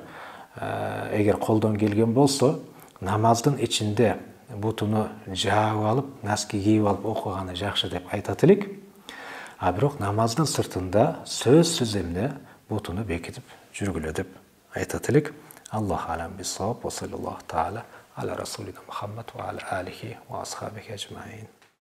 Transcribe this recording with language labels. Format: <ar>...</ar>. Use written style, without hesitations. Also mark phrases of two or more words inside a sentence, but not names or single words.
<ky>Аялдар эгер колдон келген болсо, намаздын ичинде бутуну жаап алып, носки кийип алып окуганы жакшы деп айтат элек. А бирок намаздын сыртында сөзсүз эмне бутуну бекитип жүргүлө деп айтат элек.</ky> <ar>الله أعلم بالصواب. وصلى الله تعالى على رسولنا محمد وعلى آله وأصحابه أجمعين.</ar>